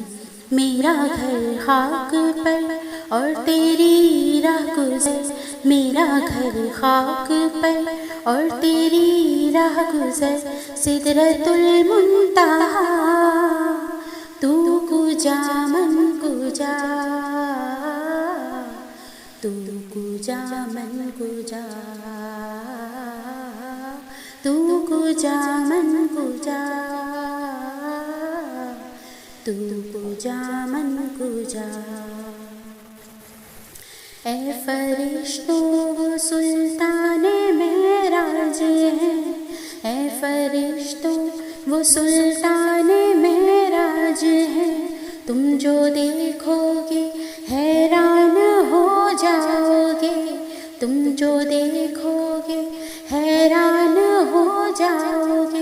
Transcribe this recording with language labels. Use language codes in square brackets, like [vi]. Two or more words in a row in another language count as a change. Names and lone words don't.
[ur] میرا گھر خاک پر اور تیری راہ گزر، میرا گھر خاک پر اور تیری راہ گزر، سدرۃ المنتہا۔ [fa] تو کجا من کجا، تو کجا من کجا، تو کجا من کجا، تو کجا من کجا۔ [ur] اے فرشتوں وہ سلطان معراج ہے، اے فرشتوں وہ سلطان معراج ہے، تم جو دیکھو گے حیران ہو جاؤ گے، تم جو دیکھو گے حیران ہو جاؤ گے۔